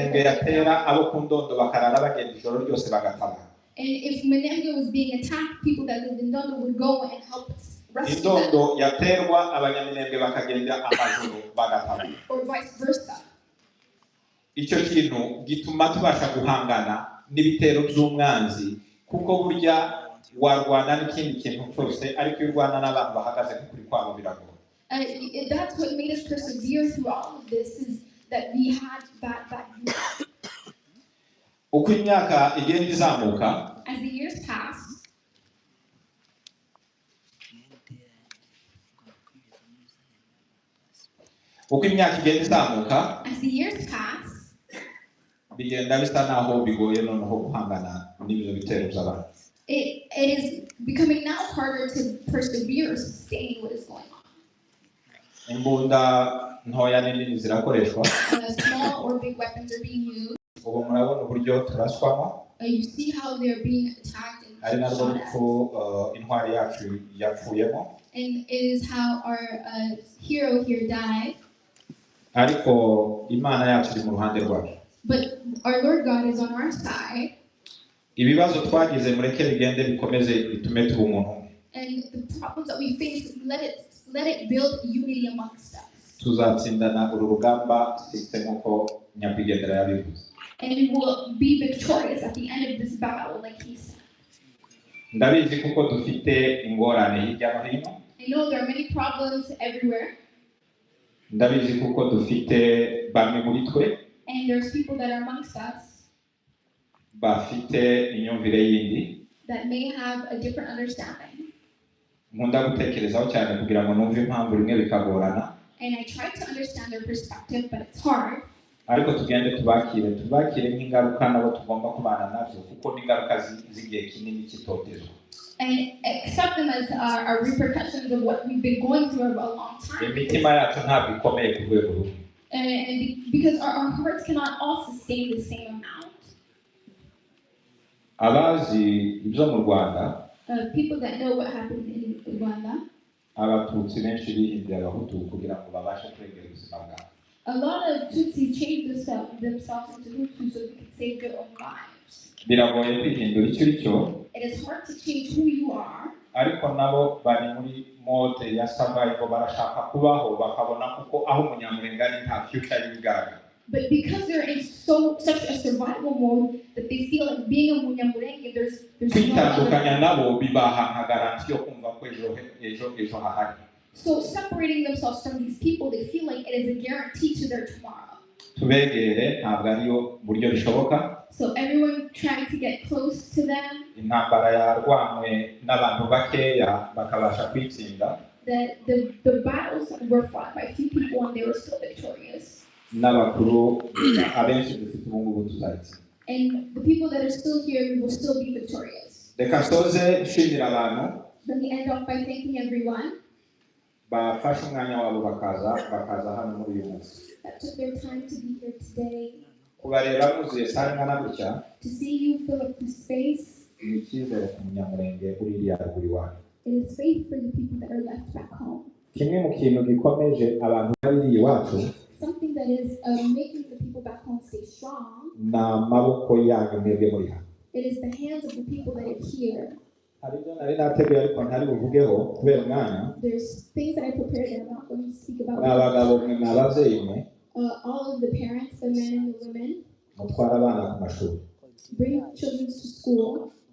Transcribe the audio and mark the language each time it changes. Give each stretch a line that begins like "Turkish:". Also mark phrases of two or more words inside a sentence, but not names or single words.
Kinyarwanda: Minenge yatera abo ku Ndondo bakarara bagenda ijoro ryose bagataba.
English: And if Minenge was being attacked, people that lived in Ndondo would go and help rescue them.
Kinyarwanda: Indondo yaterwa abanyaminenge bakagenda amajoro bagataba.
English: Or vice versa.
Kinyarwanda: Icyo kintu gituma tubasha guhangana n'ibitero by'umwanzi, kuko burya warwana n'ikindi kintu cyose, ariko iyo urwana n'abantu bahagaze kuri kwabo biragora.
English: That's what made us persevere through all of this, is that we had that unity.
Kinyarwanda: Uko imyaka igenda izamuka,
English: as the years pass,
Kinyarwanda: uko imyaka igenda izamuka,
English: as the years pass,
Kinyarwanda: bigenda bisa naho bigoye noneho guhangana n'ibyo bitero by'abantu.
English: It is becoming now harder to persevere or sustain what is going on.
Kinyarwanda: Imbunda ntoya n'inini zirakoreshwa.
English: Small or big weapons are being used.
Kinyarwanda: Ubu murabona uburyo turaswamo.
English: You see how they're being attacked and
Kinyarwanda: ari narwo rupfu intwari yacu yapfuyemo.
English: And it is how our hero here died.
Kinyarwanda: Ariko Imana yacu iri mu ruhande rwacu.
English: But our Lord God is on our side.
Kinyarwanda: Ibibazo twagize mureke bigende bikomeze bitume tuba umuntu.
English: And the problems that we face, let it build unity amongst us.
Kinyarwanda: Tuzatsindana uru rugamba sitse nkuko nyakwigendera yabivuze.
English: And we will be victorious at the end of this battle, like he said.
Kinyarwanda: Ndabizi kuko dufite ingorane hirya no hino.
English: I know there are many problems everywhere.
Kinyarwanda: Ndabizi kuko dufite bamwe muri twe.
English: And there's people that are amongst us.
Kinyarwanda: Bafite imyumvire yindi.
English: That may have a different understanding.
Kinyarwanda: Nkunda gutekerezaho cyane kugira ngo numve impamvu rimwe bikagorana.
English: And I try to understand their perspective, but it's hard.
Kinyarwanda: Ariko tugende tubakire nk'ingaruka nabo tugomba kubana nazo, kuko n'ingaruka z'igihe kinini cy'itotezwa.
English: And accept them as our repercussions of what we've been going through for a long time.
Kinyarwanda: Imitima yacu ntabwo ikomeye ku rwego rumwe.
English: And because our hearts cannot all sustain the same amount.
Kinyarwanda: Abazi ibyo mu Rwanda,
English: people that know what happened in Rwanda,
Kinyarwanda: Abatutsi benshi bihinduye Abahutu kugira ngo babashe kurengera ubuzima bwabo.
English: A lot of Tutsi changed themselves into Hutu so they can save their own lives.
Kinyarwanda: Biragoye kwihindura icyo uri cyo.
English: It is hard to change who you are.
Kinyarwanda: ariko nabo bari muri mode ya survival barashaka kubaho bakabona kuko aho umunyamurenge ari nta future y'ibigaragara.
English: But because they're in such a survival mode that they feel like being a munyamurenge, there's no
Kinyarwanda: kwitandukanya
English: other.
Kinyarwanda: nabo bibaha nka garanti yo kumva ko ejo hahari.
English: So separating themselves from these people, they feel like it is a guarantee to their tomorrow.
Kinyarwanda: Tubegere ntabwo ariyo buryo bishoboka.
English: So everyone trying to get close to them.
Kinyarwanda: Intambara yarwanywe n'abantu bakeya bakabasha kwitsinda.
English: The battles were fought by few people and they were still victorious.
Kinyarwanda: N'abakuru abenshi dufite ubungubu tuzayitsinda.
English: And the people that are still here will still be victorious.
Kinyarwanda: Reka soze nshimira abantu.
English: Let me end off by thanking everyone
Kinyarwanda: bafashe umwanya wabo bakaza hano muri uyu munsi.
English: That took their time to be here today.
Kinyarwanda: Kubareba muzuye sare ngana gutya.
English: To see you fill up the space.
Kinyarwanda: Ni icyizere ku munyamurenge uri iriya ruguru iwanyu.
English: It is faith for the people that are left back home.
Kinyarwanda: Kimwe mu kintu gikomeje abantu bari iwacu.
English: Something that is making the people back home stay strong.
Kinyarwanda: Na maboko yanyu mwebwe muri hano.
English: It is the hands of the people that are here. There's things that I prepared that I'm not going to speak about. All of the parents, the men and the women, bring children to school.